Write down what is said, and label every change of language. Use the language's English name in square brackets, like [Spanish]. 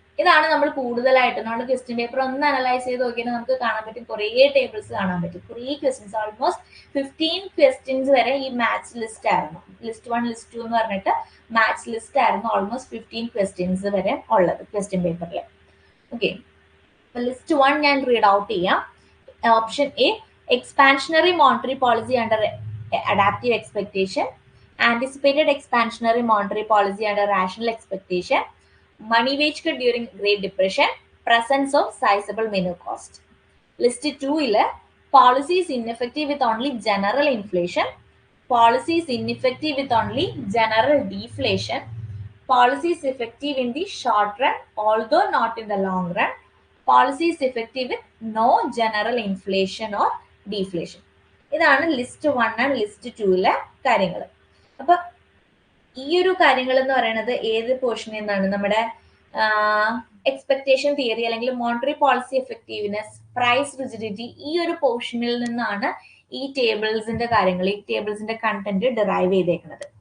[Malayalam] ഇതാണ് നമ്മൾ കൂടുതലായിട്ട് നമ്മൾ ക്വസ്റ്റ്യൻ പേപ്പർ ഒന്ന് അനലൈസ് ചെയ്ത് നോക്കിയാൽ നമുക്ക് കാണാൻ പറ്റും, കുറേ ടേബിൾസ് കാണാൻ പറ്റും, കുറേ ക്വസ്റ്റ്യൻസ്, ഓൾമോസ്റ്റ് 15 ക്വസ്റ്റ്യൻസ് വരെ ഈ മാച്ച് ലിസ്റ്റ് ആയിരുന്നു. ലിസ്റ്റ് 1 ലിസ്റ്റ് 2 എന്ന് പറഞ്ഞിട്ട് മാച്ച് ലിസ്റ്റ് ആയിരുന്നു ഓൾമോസ്റ്റ് 15 ക്വസ്റ്റ്യൻസ് വരെ ഉള്ളത് ക്വസ്റ്റ്യൻ പേപ്പറിൽ. ഓക്കെ, ലിസ്റ്റ് 1 ഞാൻ റീഡ് ഔട്ട് ചെയ്യാം. [English] Option A, expansionary monetary policy under adaptive expectation, anticipated expansionary monetary policy under rational expectation, money wage cut during Great Depression, presence of sizable menu cost. List 2 [Malayalam] ile [English] policy is ineffective with only general inflation, policy is ineffective with only general deflation, policy is effective in the short run although not in the long run, policy is effective with no general inflation or deflation. [Malayalam] ഇതാണ് list 1 and list 2ലെ കാര്യങ്ങൾ. അപ്പൊ ഈ ഒരു കാര്യങ്ങൾ എന്ന് പറയുന്നത് ഏത് പോർഷനിൽ നിന്നാണ്? നമ്മുടെ എക്സ്പെക്ടേഷൻ തിയറി അല്ലെങ്കിൽ monetary policy effectiveness, price rigidity, ഈ ഒരു പോർഷനിൽ നിന്നാണ് ഈ ടേബിൾസിന്റെ കാര്യങ്ങൾ, ഈ ടേബിൾസിന്റെ കണ്ടന്റ് ഡിറൈവ് ചെയ്തേക്കുന്നത്.